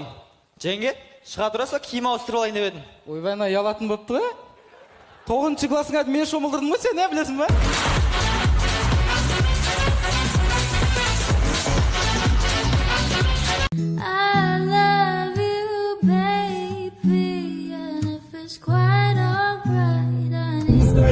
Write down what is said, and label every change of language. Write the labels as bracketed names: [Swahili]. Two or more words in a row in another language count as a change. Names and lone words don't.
[Kazakh] Жеңге, шыға тұраса киім ауыстырып алайын деп едім. Ойбай, ана ұялатын болыпты ғой. 9-шы классыңа мен шомылдырдым ғой, сен не білесің ба? [English] I love you, baby, and if it's quite alright, I need